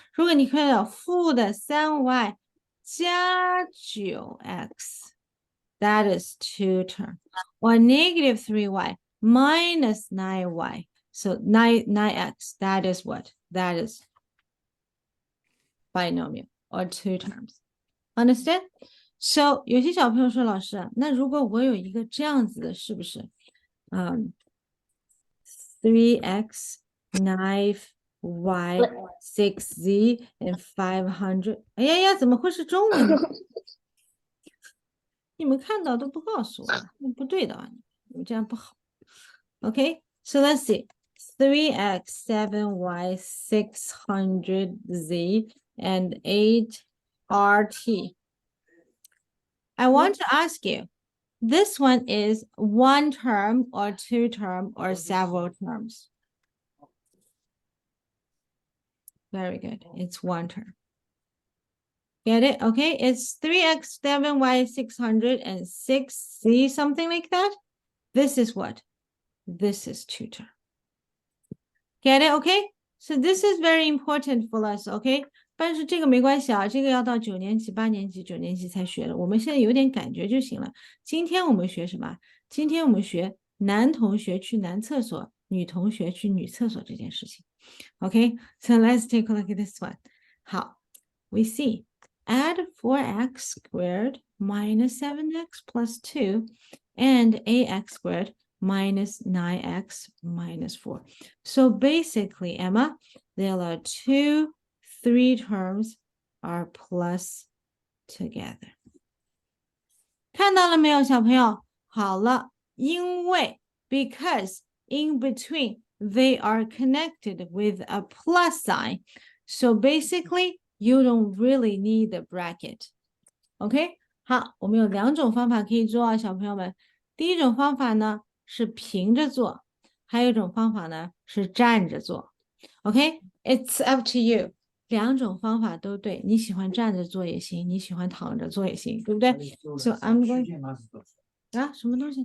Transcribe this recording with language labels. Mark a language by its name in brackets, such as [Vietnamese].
[Chinese] 如果你看到-3y 加 9x, [English] that is two term. Or -3y minus 9y. So 9x, that is what? That is binomial or two terms. Understand? [Chinese] So 有些小朋友说，老师，那如果我有一个这样子的，是不是？3x, 9y, 6z, and 500。哎呀呀，怎么会是中文呢？你们看到都不告诉我，那不对的啊，你们这样不好。 [English] Okay, so let's see. 3x, 7y, 600z, and 8rt. I want to ask you, this one is one term or two term or several terms? Very good. It's one term. Get it? Okay. It's 3x, 7y, 600, and 6z, something like that. This is what? This is two term. Get it? Okay. So this is very important for us. Okay. [Chinese] 但是这个没关系啊，这个要到9年级、8年级、9年级才学的。我们现在有点感觉就行了。今天我们学什么？今天我们学男同学去男厕所，女同学去女厕所这件事情。 [English] Okay, so let's take a look at this one. 好 we see add 4x squared minus 7x plus 2 and ax squared minus 9x minus 4. So basically, Emma, there are three terms are plus together. [Chinese] 看到了没有，小朋友？好了，因为 [English] because in between they are connected with a plus sign. So basically, you don't really need the bracket. OK? [Chinese] 好，我们有两种方法可以做啊，小朋友们。第一种方法呢是平着做，还有一种方法呢是站着做。 [English] OK? It's up to you. [Chinese] 两种方法都对，你喜欢站着做也行，你喜欢躺着做也行，对不对？ [English] So I'm going [Chinese] 啊，什么东西？